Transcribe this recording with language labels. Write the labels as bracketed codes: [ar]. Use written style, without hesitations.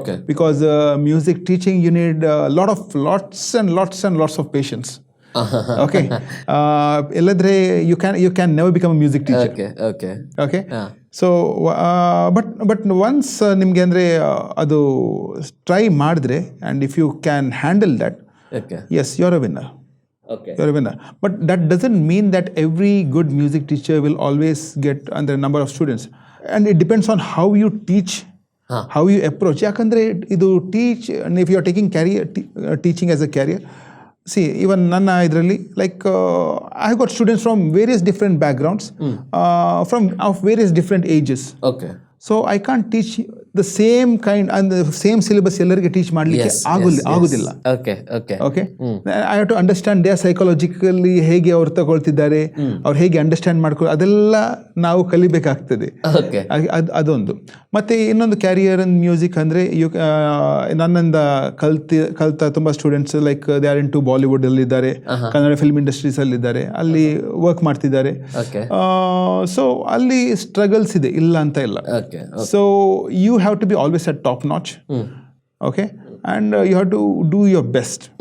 [en] Because music teaching you need lots of patience. Okay. [kn] ಇಲ್ಲದ್ರೆ [en] You can never become a music teacher. Okay. Okay. So but once [kn] ನಿಮಗೆ ಅಂದರೆ ಅದು try ಮಾಡಿದ್ರೆ [en] And if you can handle that, yes you are a winner. You're a winner. But that doesn't mean that every good music teacher will always get under a number of students. And it depends on how you teach, how you approach. [kn] Yakandre idu [en] teach, and if you are taking teaching as a career, see, even [kn] Nanna idralli, [en] like I have got students from various different backgrounds, from of various different ages. Okay. So I can't teach the same kind and the same syllabus [kn] ಎಲ್ಲರಿಗೆ teach ಮಾಡಲಿಕ್ಕೆ ಆಗುದಿಲ್ಲ. [en] ಓಕೆ. I have to understand they psychologically [kn] ಹೇಗೆ ಅವ್ರು ತಗೊಳ್ತಿದ್ದಾರೆ, ಅವ್ರು ಹೇಗೆ understand ಮಾಡ್ಕೊಳ್ಳೋ ಅದೆಲ್ಲ ನಾವು ಕಲಿಬೇಕಾಗ್ತದೆ. ಅದೊಂದು. ಮತ್ತೆ ಇನ್ನೊಂದು ಕ್ಯಾರಿಯರ್ ಇನ್ ಮ್ಯೂಸಿಕ್ ಅಂದರೆ ನನ್ನಿಂದ ಕಲ್ತ ತುಂಬ students [en] like they are into Bollywood [kn] ಅಲ್ಲಿ ಇದ್ದಾರೆ, ಕನ್ನಡ ಫಿಲ್ಮ್ ಇಂಡಸ್ಟ್ರೀಸ್ ಅಲ್ಲಿ ಇದ್ದಾರೆ, ಅಲ್ಲಿ ವರ್ಕ್ ಮಾಡ್ತಿದ್ದಾರೆ. ಸೊ ಅಲ್ಲಿ ಸ್ಟ್ರಗಲ್ಸ್ ಇದೆ, ಇಲ್ಲ ಅಂತ ಇಲ್ಲ. [en] So you have to be always at top notch. Okay, and you have to do your best.